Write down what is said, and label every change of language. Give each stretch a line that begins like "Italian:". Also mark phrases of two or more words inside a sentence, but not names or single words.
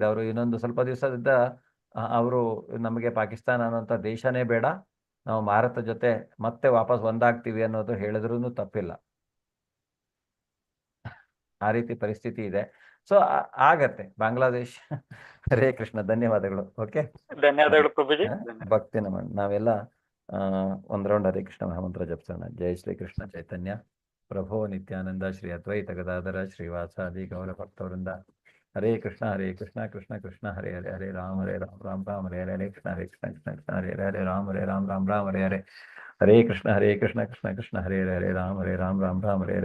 Kannada: ಅವರು ಇನ್ನೊಂದು ಸ್ವಲ್ಪ ದಿವಸದಿಂದ ಅವರು ನಮಗೆ ಪಾಕಿಸ್ತಾನ ಅನ್ನೋಂಥ ದೇಶನೇ ಬೇಡ, ನಾವು ಭಾರತ ಜೊತೆ ಮತ್ತೆ ವಾಪಸ್ ಒಂದಾಗ್ತೀವಿ ಅನ್ನೋದು ಹೇಳಿದ್ರೂ ತಪ್ಪಿಲ್ಲ. ಆ ರೀತಿ ಪರಿಸ್ಥಿತಿ ಇದೆ. ಸೊ ಆಗತ್ತೆ ಬಾಂಗ್ಲಾದೇಶ್. ಹರೇ ಕೃಷ್ಣ, ಧನ್ಯವಾದಗಳು. ಓಕೆ, ಧನ್ಯವಾದಗಳು ಪ್ರಭುಜಿ. ಭಕ್ತಿ ನಮನ. ನಾವೆಲ್ಲ ಒಂದ್ ರೌಂಡ್ ಹರೇ ಕೃಷ್ಣ ಮಹಾಮಂತ್ರ ಜಪಿಸೋಣ.
Sanskrit: ಜೈ ಶ್ರೀ ಕೃಷ್ಣ ಚೈತನ್ಯ ಪ್ರಭೋ ನಿತ್ಯಾನಂದ ಶ್ರೀ ಅದ್ವೈತ ಗದಾಧರ ಶ್ರೀವಾಸಾದಿ ಗೌರ ಭಕ್ತವೃಂದ. ಹರೇ ಕೃಷ್ಣ ಕೃಷ್ಣ ಕೃಷ್ಣ ಹರೇ ಹರೇ, ಹರೇ ರಾಮ ರಾಮ ರಾಮ ಹರೇ ಹರೇ, ಹರೇ ಕೃಷ್ಣ ಕೃಷ್ಣ ಕೃಷ್ಣ ಹರೇ ಹರೇ, ಹರೇ ರಾಮ ರಾಮ ರಾಮ ಹರೇ ಹರೇ, ಹರೇ ಕೃಷ್ಣ ಕೃಷ್ಣ ಕೃಷ್ಣ ಹರೇ ಹರೇ, ಹರೇ ರಾಮ ರಾಮ ರಾಮ ಹರೇ